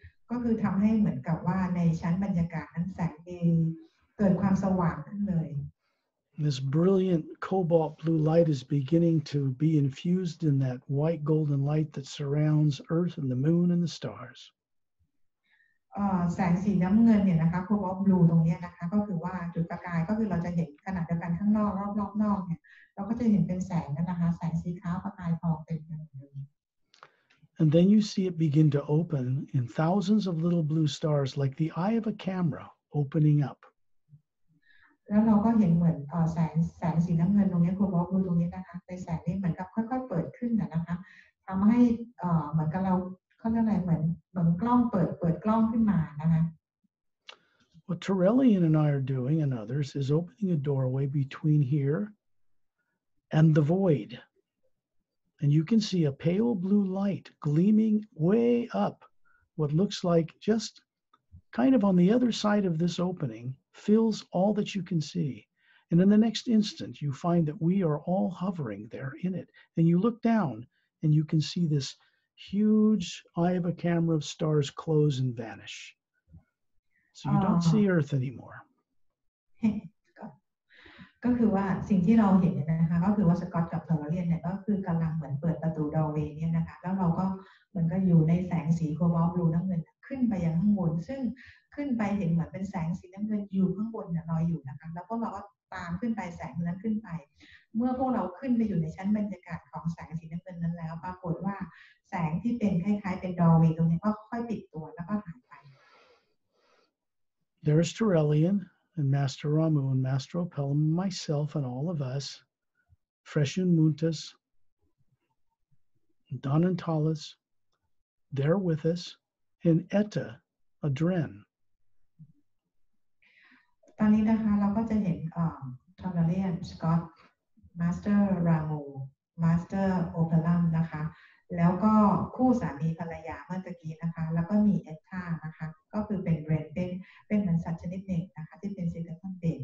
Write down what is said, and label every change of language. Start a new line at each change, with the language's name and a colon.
Thai: ก็คือทำให้เหมือนกับว่าในชั้นบรรยากาศนั้นแสงเกิดความสว่างขึ้นเลย
English: This brilliant cobalt blue light is beginning to be infused in that white golden light that surrounds Earth and the moon and the stars.
Thai: แสงสีน้ำเงินเนี่ยนะคะโคบอลต์บลูตรงนี้นะคะก็คือว่าจุดประกายก็คือเราจะเห็นขนาดเดียวกันข้างนอกรอบนอกเนี่ยเราก็จะเห็นเป็นแสงนะคะแสงสีขาวประกายทองเต็มไปหมดเลย
English: And then you see it begin to open in thousands of little blue stars like the eye of a camera opening up.
Thai: แล้วเราก็เห็นเหมือนแสงสีน้ำเงินตรงนี้โคบอลต์บลูตรงนี้นะคะในแสงนี้เหมือนกับค่อยๆเปิดขึ้นนะคะทำให้เหมือนกับเราเขาเรียกอะไรเหมือนกล้องเปิดกล้องขึ้นมานะคะ
English: What Torellian and I are doing and others is opening a doorway between here and the void. And you can see a pale blue light gleaming way up, what looks like just kind of on the other side of this opening, fills all that you can see. And in the next instant, you find that we are all hovering there in it. And you look down and you can see this huge eye of a camera of stars close and vanish. So you don't see Earth anymore.
Thai: ก็คือว่าสิ่งที่เราเห็นนะคะก็คือว่าสกอตกับเทอร์เรียนเนี่ยก็คือกำลังเหมือนเปิดประตูดอร์เวย์เนี่ยนะคะแล้วเราก็เหมือนก็อยู่ในแสงสีโคบอลต์บลูน้ำเงินขึ้นไปยังข้างบนซึ่งขึ้นไปเห็นเหมือนเป็นแสงสีน้ำเงินอยู่ข้างบนเนี่ยลอยอยู่นะคะแล้วพวกเราก็ตามขึ้นไปแสงนั้นขึ้นไปเมื่อพวกเราขึ้นไปอยู่ในชั้นบรรยากาศของแสงสีน้ำเงินนั้นแล้วปรากฏว่าแสงที่เป็นคล้ายๆเป็นดอร์เวย์ตรงนี้ก็ค่อยปิดตัวแล้วก็หายไป
English: There's Torellian and Master Ramu and Master Opelum, myself and all of us, Freshun Muntas, Don and Talis, they're with us, and Etta, Adren.
Thai: ตอนนี้นะคะเราก็จะเห็นทอร์เรียนสกอตมาสเตอร์รามูมาสเตอร์โอเปรัมนะคะแล้วก็คู่สามีภรรยาเมื่อตะกี้นะคะแล้วก็มีเอตตานะคะก็คือเป็นเรนเป็นเหมือนสัตว์ชนิดหนึ่งนะคะที่เป็นซิลิคอน